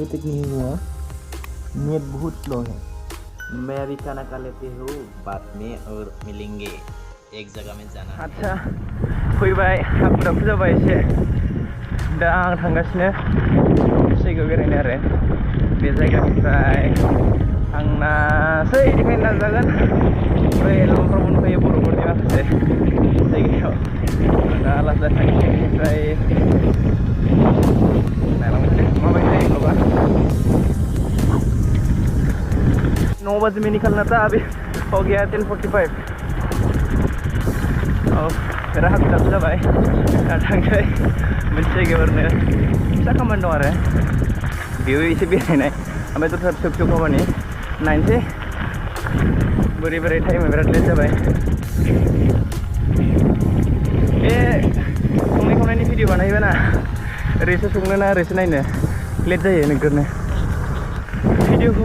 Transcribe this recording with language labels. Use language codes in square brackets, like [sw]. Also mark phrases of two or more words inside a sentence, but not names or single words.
[hi] तक नहीं हुआ नेट बहुत स्लो है मैं अभी खाना खा लेते हूँ बाद में और मिलेंगे एक जगह में जाना [brx] अच्छा फैबाय हाखु दाखु जाबाय एसे दा आं थांगासिनो जायगायाव बेरायनो आरो बे जायगानिफ्राय थांनासै बेनिखायनो नाजागोन बै एलबामफ्राव मोनफैयो बर'फोरनि माखासे जायगायाव दा लासै थांसै ओमफ्राय [hi] नौ बजे में निकलना था अभी हो गया 10:45 मेरा हाथ [brx] दाखु जाबाय थांसै मोनसे जायगायावनो फिसा खामानि दं आरो बेयाव एसे बेरायनाय ओमफ्राय दस्रा फिसा खामानि नायनोसै बोरै टाइमा बिराद लेट जाबाय बे संनाय खावनायनि भिडिअ बानायोबा ना ओरैसो संनो ना ओरैसो नायनो लेट जायो नोगोरनो भिडिअखौ